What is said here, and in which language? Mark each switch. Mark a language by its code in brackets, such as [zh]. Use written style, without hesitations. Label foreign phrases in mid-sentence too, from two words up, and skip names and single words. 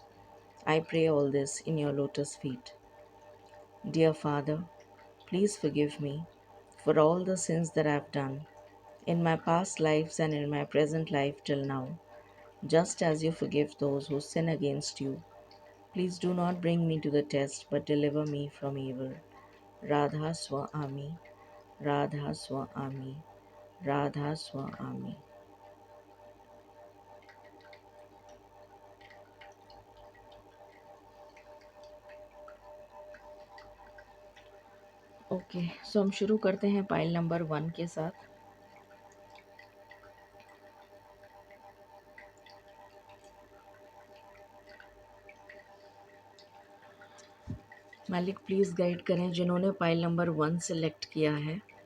[en] I pray all this in your lotus feet. Dear Father, please forgive me for all the sins that I've done in my past lives and in my present life till now, just as you forgive those who sin against you. Please do not bring me to the test, but deliver me from evil. Radha Swa Ami, Radha Swa Ami, Radha Swa Ami. [hi] ओके, सो हम शुरू करते हैं [en] pile number 1 [hi] के साथ। मालिक [en] please guide [hi] करें जिन्होंने [en] pile number 1 [hi] सेलेक्ट किया है।